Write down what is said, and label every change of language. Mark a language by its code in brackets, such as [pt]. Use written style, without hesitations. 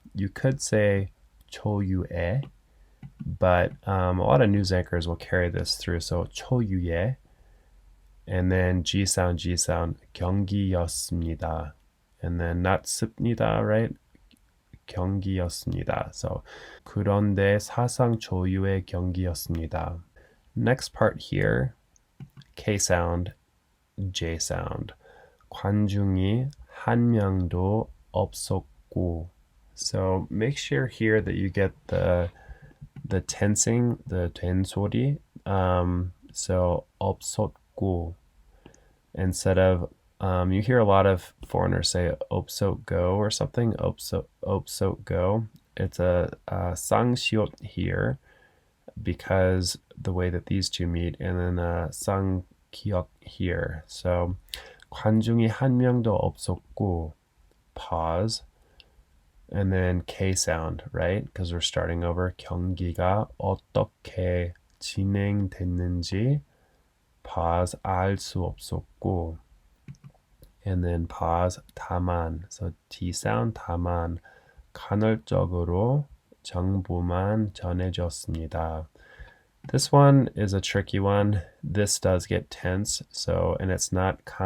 [en] You could say 초유의, but a lot of news anchors will carry this through. So 초유의, and then G sound, 경기였습니다. And then not 습니다, right? [ko] 경기였습니다. [en] So [ko] 그런데 사상 초유의 경기였습니다. [en] Next part here, K sound, J sound. [ko] 관중이 한 명도 없었고. [en] So make sure here that you get the tensing, the 된 소리. So 없었고 instead of you hear a lot of foreigners say 없었고 or something. [ko] 없었고. [en] It's a 쌍시옷 here because the way that these two meet, and then a 쌍기역 here. So [ko] 관중이 한 명도 없었고, [en] pause, and then K sound, right? Because we're starting over. [ko] 경기가 어떻게 진행되는지, pause, 알 수 없었고, [en] and then pause, [ko] 다만, [en] so T sound, [ko] 다만, 가널쩍으로 정보만 전해졌습니다. [en] This one is a tricky one. This does get tense, so, and it's not